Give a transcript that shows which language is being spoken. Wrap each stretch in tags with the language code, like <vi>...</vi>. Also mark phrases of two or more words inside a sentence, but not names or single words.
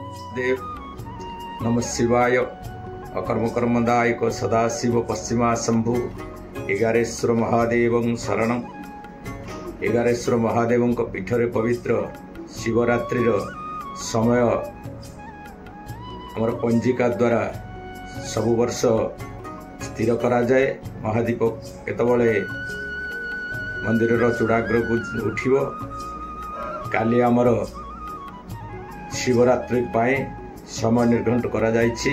<or>वासुदेव</or> <sa>नमः शिवाय</sa> <or>ଅକର୍ମ କର୍ମଦାୟକ ସଦାଶିବ ପଶ୍ଚିମା ଶମ୍ଭୁ ଏଗାରେଶ୍ୱର ମହାଦେବ ଶରଣ ଏଗାରେଶ୍ୱର ମହାଦେବ ପୀଠରେ ପବିତ୍ର ଶିବରାତ୍ରି ସମୟ ଆମର ପଞ୍ଜିକା ଦ୍ୱାରା ସବୁ ବର୍ଷ ସ୍ଥିର କରା ଯାଏ। ମହାଦୀପ କେତେବେଳେ ମନ୍ଦିର ଚୂଡ଼ାଗ୍ର କୁ ଉଠିବ କାଲି ଆମର ଶିବରାତ୍ରି ପାଇଁ ସମୟ ନିର୍ଘଣ୍ଟ କରା ଯାଇଛି।</or>